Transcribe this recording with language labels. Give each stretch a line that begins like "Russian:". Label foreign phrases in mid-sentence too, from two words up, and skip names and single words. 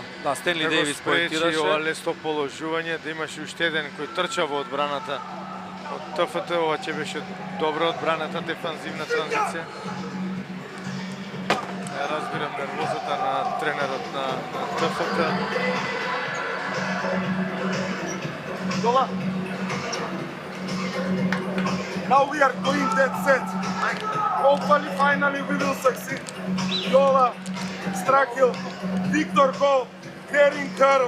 Macedonian: Да, Стенли да го Дейвис спречи поентираше. ова лесно положување, да имаше уште еден кој трча во одбраната од ТФТ. Ова ќе беше добра одбраната, дефанзивна транзиција. Ја разбирам нервозата на тренерот на ТФТ.
English: Dola. Now we are doing that set. Hopefully, finally, we will succeed. Yola, Strakil, Victor go, Herring curl.